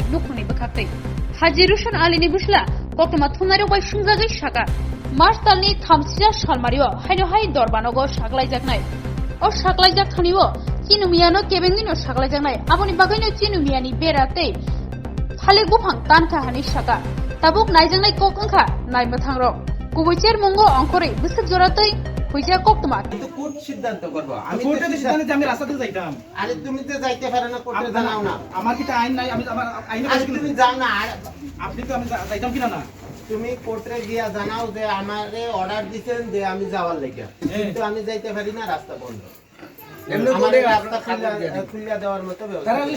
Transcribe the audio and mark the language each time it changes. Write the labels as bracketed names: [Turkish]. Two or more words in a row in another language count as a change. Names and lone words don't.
[Kok Borok] नुखंनि बखातै हाजि रुशन आलिनि बुस्ला कोक्तमा थुनारो बाय सुंजागै साका मार्च दालनि 30 सालमारियो हायनो हाय दरबानगो साग्लायजाकनाय अ साग्लायजाक थानियो चिनुमियानो केबेंनिनो साग्लायजाकनाय आबनि बागैनो चिनुमियानि बेराते थालिक बुफां तानखा हानि साका ताबुक नायजांनाय कक अंखा नायमो थांरो गुबैचेर मंगो अंकरे बिसक जरातै হইছে কোক্তমা [Bangla] কিন্তু কোর্ট সিদ্ধান্ত করব আমি কোর্টের সিদ্ধান্তে আমি রাস্তাতে যাইতাম আরে তুমি তো যাইতে পারো না কোর্টে জানাও না আমার কি আইন নাই আমি আমার আইনে আরে তুমি যাও না আর আপনি তো আমি যাইতাম কিনা না তুমি কোর্টে গিয়া জানাও যে আমারে অর্ডার দিবেন যে আমি যাওয়ার লাগা কিন্তু আমি যাইতে পারি না রাস্তা বন্ধ এমনি করে রাস্তা খুলে দেওয়ার মতো ব্যবস্থা